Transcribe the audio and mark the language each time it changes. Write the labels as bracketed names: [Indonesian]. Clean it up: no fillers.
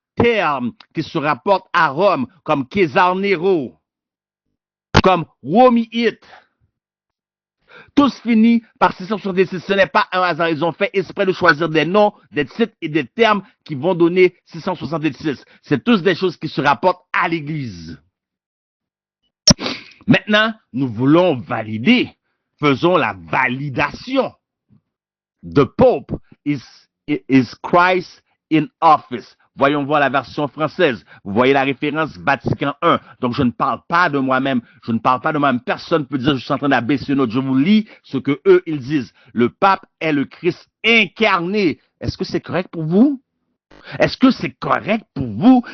[French] termes qui se rapportent à Rome, comme César Nero, comme Romiite, tous finis par 666. Ce n'est pas un hasard. Ils ont fait exprès de choisir des noms, des titres et des termes qui vont donner 666. C'est tous des choses qui se rapportent à l'Église. Maintenant, nous voulons valider. Faisons la validation. [English] The Pope is Christ in office. [French] Voyons voir la version française. Vous voyez la référence Vatican I. Donc, je ne parle pas de moi-même. Je ne parle pas de moi-même. Personne ne peut dire que je suis en train d'abaisser une autre. Je vous lis ce que eux, ils disent. Le pape est le Christ incarné. Est-ce que c'est correct pour vous? Est-ce que c'est correct pour vous?